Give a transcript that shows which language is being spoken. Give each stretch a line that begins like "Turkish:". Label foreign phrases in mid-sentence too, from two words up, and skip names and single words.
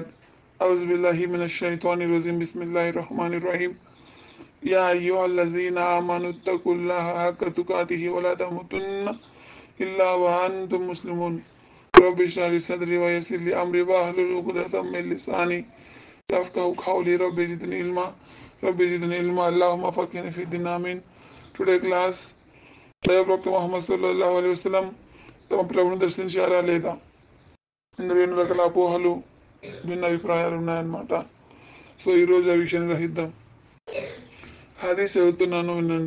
Arabic: أعوذ بالله من الشيطان الرجيم بسم الله الرحمن الرحيم يا أيها الذين آمنوا اتقوا الله حق تقاته ولا تموتن إلا وأنتم مسلمون رب اشرح لي صدري ويسر لي أمري واحلل عقدة من لساني يفقهوا قولي رب زدني علما اللهم فقهنا في الدين آمين.
English: today class
Telugu: దైవప్రవక్త ముహమ్మద్
Arabic: صلى الله عليه وسلم
Telugu: తమ ప్రభువును దర్శించారా లేదా, ఇందులో ఎన్ని రకాల అపోహలు భిన్న అభిప్రాయాలు ఉన్నాయన్నమాట. సో ఈరోజు ఆ విషయాన్ని గ్రహిద్దాం. హదీస్ చదువుతున్నాను, వినండి.